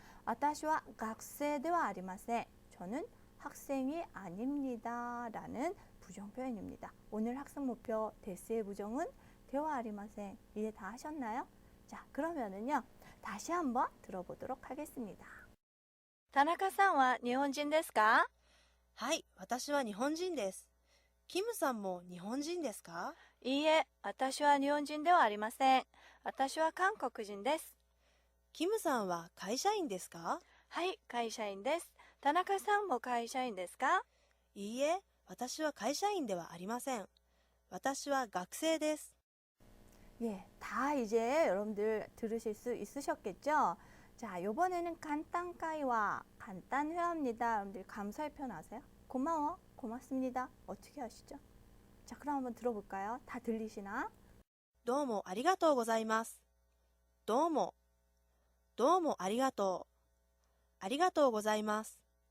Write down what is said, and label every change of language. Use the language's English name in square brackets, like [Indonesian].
[Japanese] 와타시와 학생 데와 아리마생. [Korean] 저는 학생이 아닙니다. 라는 부정 표현입니다. 오늘 학습 목표 데스의 부정은 [Japanese] 대와 아리마생. [Korean] 이해 다 하셨나요? 자, 그러면은요. 다시 한번 들어보도록 하겠습니다. [Japanese] 다나카さんは 日本人ですか? はい、私は日本人です。キムさんも日本人ですか? いいえ、私は日本人ではありません。私は韓国人です。キムさんは会社員ですか? はい、会社員です。田中さんも会社員ですか? いいえ、私は会社員ではありません。私は学生です。 [Korean] 예, 다 이제 여러분들 들으실 수 있으셨겠죠? 자, 이번에는 간단까이와 간단 회화입니다. 여러분들 감사의 표현 아세요? 고마워, 고맙습니다. 어떻게 하시죠? 자, 그럼 한번 들어볼까요? 다 들리시나? [Japanese] どうもありがとうございます。どうも。どうもありがとう。ありがとうございます。